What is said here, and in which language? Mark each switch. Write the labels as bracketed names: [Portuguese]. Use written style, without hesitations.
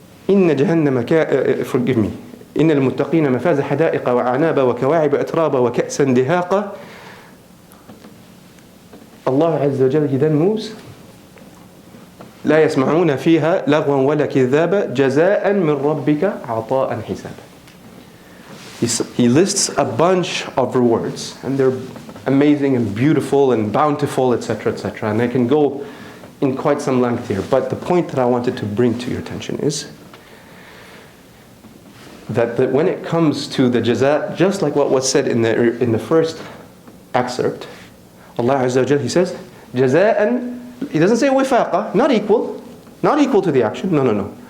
[Arabic] إن جهنم [English] forgive me. [Arabic] إن المتقين مفاز حدائق وأعنابا وكواعب أترابا وكأسا دهاقا. [English] Allah Azza wa Jalla, He then moves. [Arabic] لا يسمعون فيها لغوا ولا كذابا جزاء من ربك عطاء حسابا. [English] He lists a bunch of rewards, and they're amazing and beautiful and bountiful, etc., etc. And I can go in quite some length here. But the point that I wanted to bring to your attention is that when it comes to the jaza, just like what was said in the first excerpt, Allah Azza wa Jalla, He says, jaza'an, He doesn't say wifaqa, not equal to the action, no.